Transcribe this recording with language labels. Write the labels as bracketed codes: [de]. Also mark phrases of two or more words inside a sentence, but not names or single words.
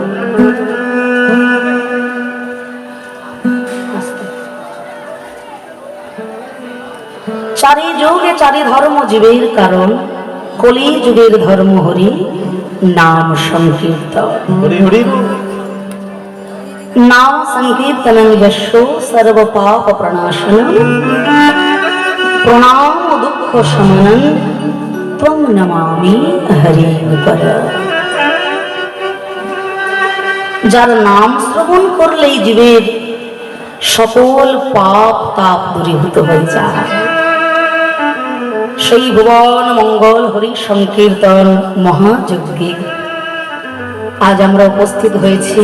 [bn] চারি যোগে চারি ধর্ম জীবের কারণ, কলি যুগের ধর্ম হরি নাম সংকীর্তন। হরি হরি বল। [sa] नाम संकीर्तनं यशो सर्व पाप प्रणाशनं प्रणाम दुख शमनं त्वं नमामि हरिवर। [bn] যার নাম শ্রবণ করলেই জীবের সকল পাপ তাপ দূরীভূত হয়ে যায়। সেই ভুবন মঙ্গল হরি সংকীর্তন মহাযজ্ঞে আজ আমরা উপস্থিত হয়েছি।